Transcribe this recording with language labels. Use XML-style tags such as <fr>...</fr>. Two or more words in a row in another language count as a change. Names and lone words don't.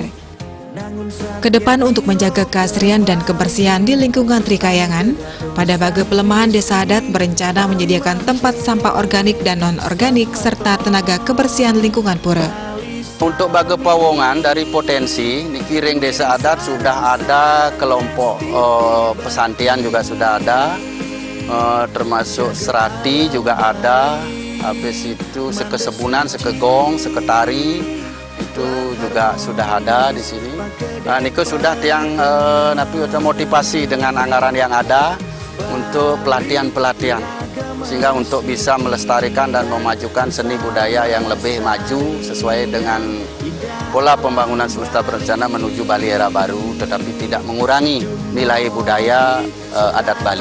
<id>Kedepan untuk menjaga keasrian dan kebersihan di lingkungan Trikayangan, pada bage pelemahan Desa Adat berencana menyediakan tempat sampah organik dan non-organik serta tenaga kebersihan lingkungan pura. Untuk bage pawongan dari potensi,</id> <ban>niki ring</ban> <id>Desa Adat sudah ada kelompok pesantian juga sudah ada. Termasuk serati juga ada, habis itu sekesebunan, sekegong, seketari itu juga sudah ada di sini. Nah, Niko sudah tiang motivasi dengan anggaran yang ada untuk pelatihan-pelatihan sehingga untuk bisa melestarikan dan memajukan seni budaya yang lebih maju sesuai dengan pola pembangunan semesta berencana menuju Bali era baru, tetapi tidak mengurangi nilai budaya adat Bali.</id>